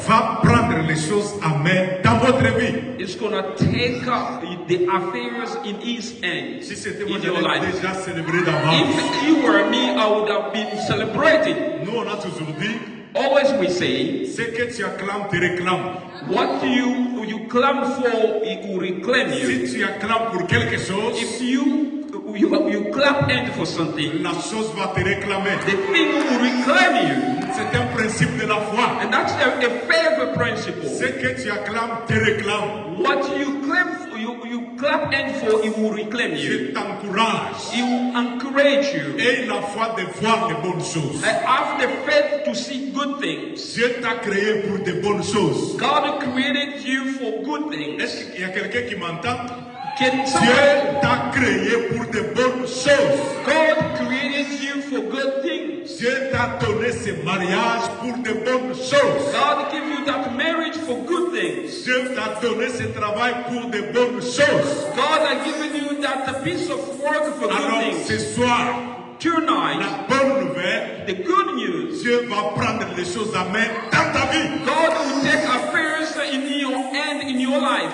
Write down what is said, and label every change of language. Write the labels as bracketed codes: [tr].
[fr] va prendre les choses en main dans votre vie. [en] is gonna take the affairs in His hand [fr] Si c'était moi, [en] in your [fr] j'avais [en] life. [fr] déjà célébré d'avance. [en] If you were me, I would have been celebrating. [fr] Nous, on a toujours dit, [en] Always we say, [fr] ce que tu acclames te réclame. [en] what you claim for, it will reclaim you. [fr] Si tu acclames pour quelque chose, [en] If you clap hand for something, [fr] la chose va te réclamer. [en] the thing will reclaim you. [fr] C'est un principe de la foi. [en] And that's a favorite principle. [fr] Ce que tu acclames te réclame. [en] What you claim for, you clap hand for, it will reclaim [fr] Je [en] you. [fr] t'encourage. [en] It will encourage you. [fr] Aie la foi de voir de bonnes choses. [en] I have the faith to see good things. [fr] Dieu t'a créé pour de bonnes choses. [en] God created you for good things. [fr] Est-ce qu'il y a quelqu'un qui m'entend? [en] Can [fr] Dieu [en] somebody, [fr] t'a créé pour de bonnes choses. [en] God created you for good things. [fr] Dieu t'a donné ce mariage pour de bonnes choses. [en] God gave you that marriage for good things. [fr] Dieu t'a donné ce travail pour de bonnes choses. [en] God has given you that piece of work for good [fr] Alors ce [en] things. [fr] soir, [en] Tonight, [fr] la bonne nouvelle, [en] the good news, [fr] Dieu va prendre les choses en main dans ta vie. [en] God will take affairs in your hand in your life.